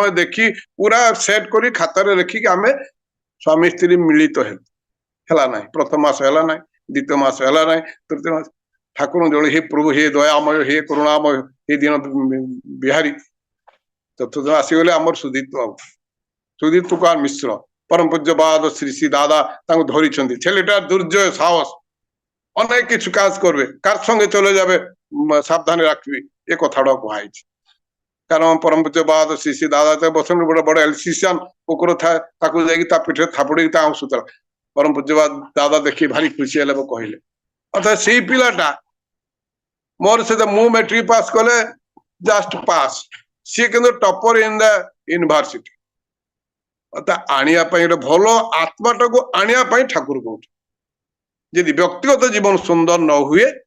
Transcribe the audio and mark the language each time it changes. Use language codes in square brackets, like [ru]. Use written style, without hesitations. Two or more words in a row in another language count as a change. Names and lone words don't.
[or] ଦେଖି ପୁରା ସେଟ୍ କରି ଖାତାରେ ଲେଖିକି ଆମେ ସ୍ୱାମୀ ସ୍ତ୍ରୀ ମିଳିତ ହେଲା ନାହିଁ ପ୍ରଥମ ମାସ ହେଲା ନାହିଁ ଦ୍ୱିତୀୟ ମାସ ହେଲା ନାହିଁ ତୃତୀୟ ମାସ ଠାକୁର ଜଣେ ହେ ପ୍ରଭୁ ହେ ଦୟାମୟ ହେ କରୁଣାମୟ ହେ ଦିନ ବିହାରୀ ଚତୁର୍ଥ ଆସିଗଲେ ଆମର ସୁଦୀପ୍ତ ବାବୁ ସୁଦୀପ କୁମାର ମିଶ୍ର ପରମ ପୂଜ୍ୟପାଦ ଶ୍ରୀ ଶ୍ରୀ ଦାଦା ତାଙ୍କୁ ଧରିଛନ୍ତି [bn] ছেলেটা দুর্জয় সাহস অনেক কিছু কাজ করবে কার সঙ্গে চলে যাবে সাবধানে রাখবি এ কথাটা কুহাইছে কারণ পরম [or] ପୂଜ୍ୟପାଦ ଶ୍ରୀ ଶ୍ରୀ ଦାଦା ବସନ୍ତି ଗୋଟେ ବଡ ଏଲସିସିଆନ କୁକୁର ଥାଏ ତାକୁ ଯାଇକି ତା ପିଠରେ ଥାପୁଡେଇକି ତା ଅଂଶୁଥିଲା ପରମ ପୂଜ୍ୟପାଦ ଦାଦା ଦେଖି ଭାରି ଖୁସି ହେଲେ କହିଲେ ଅର୍ଥାତ ସେଇ ପିଲାଟା ମୋର ସହିତ ମୁଁ [en] matric pass [or] କଲେ [en] just pass [or] ସିଏ କିନ୍ତୁ [en] topper in the university [or] ଆଣିବା ପାଇଁ ଗୋଟେ ଭଲ ଆତ୍ମାଟାକୁ ଆଣିବା ପାଇଁ ଠାକୁର କହୁଛନ୍ତି ଯଦି ବ୍ୟକ୍ତିଗତ ଜୀବନ ସୁନ୍ଦର ନ ହୁଏ